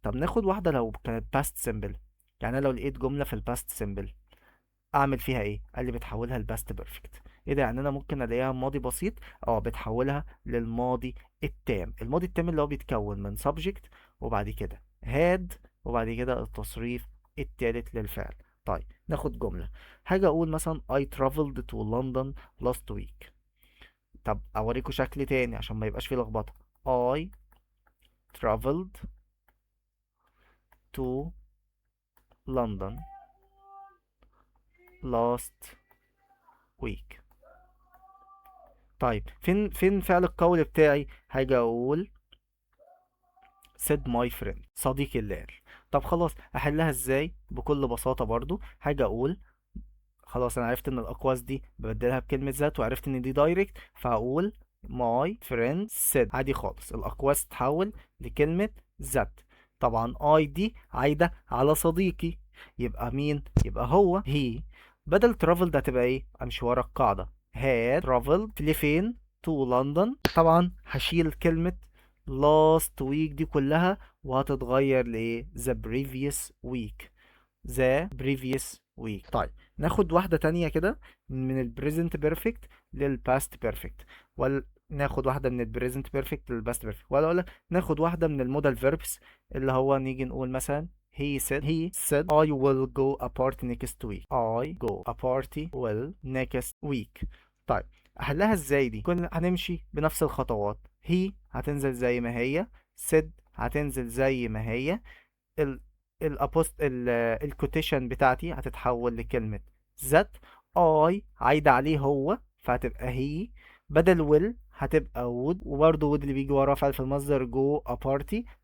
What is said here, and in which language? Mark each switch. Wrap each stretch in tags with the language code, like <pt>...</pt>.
<ar>طب ناخد واحده لو كانت باست سيمبل. يعني انا لو لقيت جمله في الباست سيمبل اعمل فيها ايه؟ قال لي بتحولها لباست بيرفكت. ايه ده؟ يعني انا ممكن الاقيها ماضي بسيط. بتحولها للماضي التام. الماضي التام اللي هو بيتكون من subject، وبعد كده had، وبعد كده التصريف التالت للفعل. طيب ناخد جملة. حاجة اقول مثلا</ar> <en>I traveled to London last week.</en> <ar>طب اوريكم شكل تاني عشان ما يبقاش فيه لخبطة.</ar> <en>I traveled to London last week.</en> <ar>طيب فين فعل القول بتاعي؟ هاجي اقول said my friend، صديقي اللي قال. طب خلاص احلها ازاي؟ بكل بساطة برضو هاجي اقول خلاص انا عرفت ان الاقواس دي ببدلها بكلمة ذات، وعرفت ان دي دايركت، فاقول</ar> <en>my friend said</en> <ar>عادي خالص، الاقواس تتحول لكلمة ذات. طبعا I دي عايدة على صديقي، يبقى مين؟ يبقى هو he. بدل travel ده هتبقى ايه؟ امشي ورا القاعدة.</ar> <en>had traveled</en> <ar>لفين؟</ar> <en>to London.</en> <ar>طبعا هشيل كلمة last week دي كلها، وهتتغير لايه؟</ar> <en>the previous week.</en> <ar>the previous week. طيب ناخد واحدة تانية كده من ال present perfect لل past perfect، ولا ناخد واحدة من ال present perfect لل past perfect، ولا أقولك ناخد واحدة من ال modal verbs، اللي هو نيجي نقول مثلا</ar> <en>he said I will go a party next week. I go a party will next week.</en> <ar>طيب أحلها ازاي دي؟ كنا هنمشي بنفس الخطوات. he هتنزل زي ما هي، said هتنزل زي ما هي، ال الابوست الكوتيشن بتاعتي هتتحول لكلمة ذات. اي عايدة عليه هو، فهتبقى هي. بدل will هتبقى would، وبرضه would اللي بيجي وراه فعل في المصدر</ar> <en>go a party.</en>